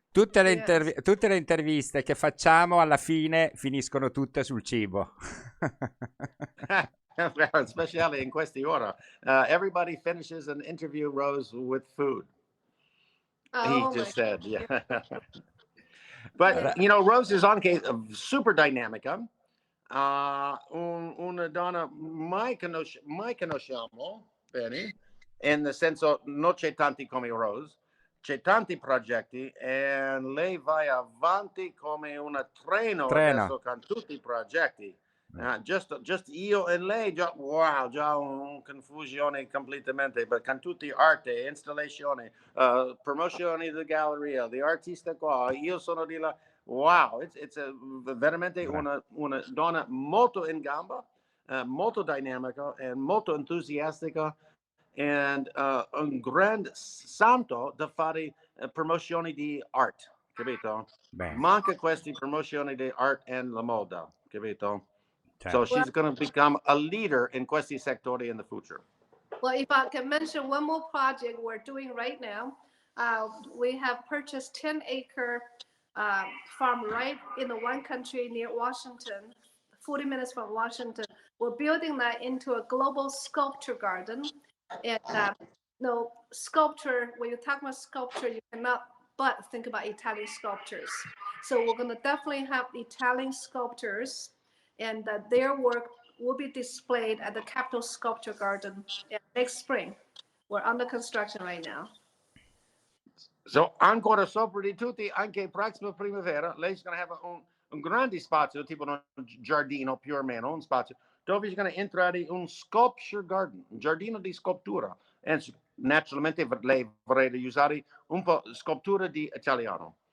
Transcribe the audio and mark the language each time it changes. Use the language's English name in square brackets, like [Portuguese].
[Italian] Tutte le interviste che facciamo alla fine finiscono tutte sul cibo. [English] Especially [Italian] in questi ore. [English] Everybody finishes an interview, Rose, with food. Oh, he just said, yeah. But, you know, Rose is [Italian] anche super dinamica. Una donna mai conosciamo bene, nel senso non c'è tanti come Rose. C'è tanti progetti e lei va avanti come un treno adesso con tutti i progetti. [English] Just [Italian] io e lei, wow, già confusione completamente, con tutti arte, installazione, promozioni di galleria, di artista qua, io sono di là, wow, veramente una donna molto in gamba, molto dinamica e molto entusiastica, e un grande santo da fare promozioni di arte, capito? Beh, Manca queste promozioni di arte e la moda, capito? [English] So [Italian] certo. [English] she's going to become a leader [Italian] in questi settori [English] in the future. Well, if I can mention one more project we're doing right now, we have purchased 10-acre farm right in the one country near Washington, 40 minutes from Washington. We're building that into a global sculpture garden. And no sculpture, when you talk about sculpture, you cannot but think about Italian sculptures. So we're going to definitely have Italian sculptors, and their work will be displayed at the Capitol Sculpture Garden next spring. We're under construction right now. [Italian] So ancora sopra di tutti, anche prossima primavera, lei [English] going to [Italian] have un grande spazio, tipo un giardino più o meno, un spazio, dove going to entrare un sculpture garden, un giardino di scultura. E naturalmente lei vorrebbe usare un po' scultura di italiano.